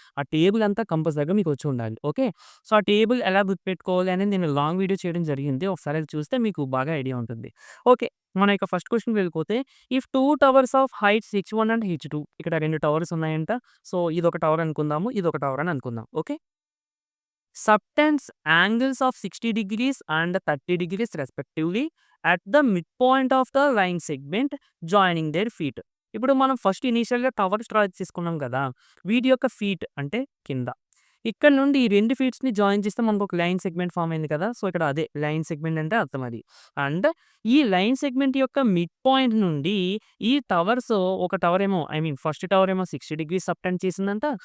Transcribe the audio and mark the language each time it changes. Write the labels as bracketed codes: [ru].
[te] ఆ టేబుల్ అంతా కంపల్సరీగా మీకు వచ్చి ఉండాలి. ఓకే. సో, ఆ టేబుల్ ఎలా గుర్తుపెట్టుకోవాలి అనేది నేను లాంగ్ వీడియో చేయడం జరిగింది. ఒకసారి అది చూస్తే మీకు బాగా ఐడియా ఉంటుంది. ఓకే. మన యొక్క ఫస్ట్ క్వెషన్‌కి వెళ్ళిపోతే [en] if 2 towers of heights H1 and H2 [te] ఇక్కడ 2 టవర్స్ ఉన్నాయంట. సో, ఇదొక టవర్ అనుకుందాము. ఇదొక టవర్ అని అనుకుందాం. Okay. [en] Subtends angles of 60 degrees and 30 degrees respectively at the midpoint of the line segment joining their feet. [te] ఇప్పుడు మనం ఫస్ట్ ఇనీషియల్‌గా టవర్స్ డ్రా చేసుకున్నాం కదా! వీటి యొక్క ఫీట్ అంటే కింద. ఇక్కడ నుండి ఈ 2 ఫీట్స్‌ని జాయిన్ చేస్తే మనకొక లైన్ సెగ్మెంట్ ఫార్మ్ అయింది కదా! సో, ఇక్కడ అదే లైన్ సెగ్మెంట్ అంటే అర్థం అది. అండ్ ఈ లైన్ సెగ్మెంట్ యొక్క మిడ్ పాయింట్ నుండి ఈ టవర్స్ ఒక టవర్ ఏమో ఫస్ట్ టవర్ ఏమో 60 డిగ్రీస్ సబ్టెండ్ చేసిందంట.